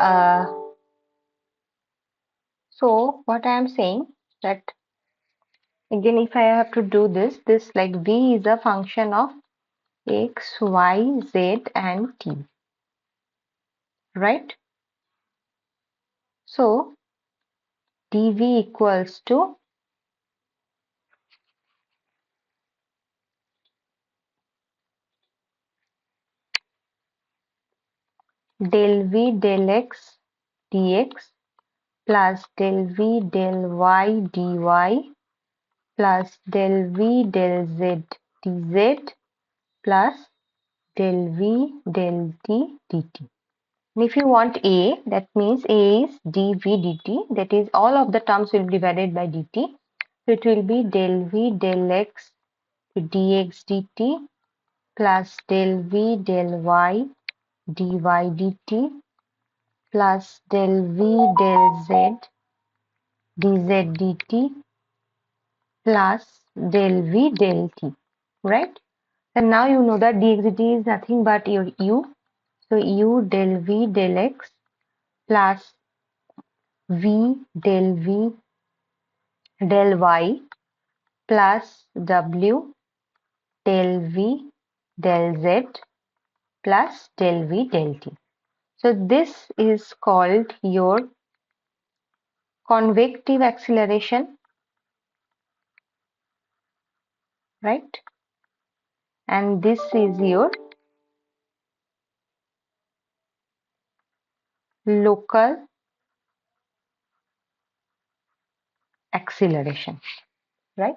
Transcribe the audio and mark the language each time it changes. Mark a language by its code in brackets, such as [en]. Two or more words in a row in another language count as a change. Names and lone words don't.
[en] So what I am saying that again, if I have to do this like v is a function of x, y, z and t, right? So dv equals to del v del x dx plus del v del y dy plus del v del z dz plus del v del t dt. And if you want a, that means a is dv dt, that is all of the terms will be divided by dt. So it will be del v del x to dx dt plus del v del y dy dt plus del v del z dz dt plus del v del t, right? And now you know that dx dt is nothing but your u. So u del v del x plus v del v del y plus w del v del z plus del v del t. So this is called your convective acceleration, right? And this is your local acceleration, right?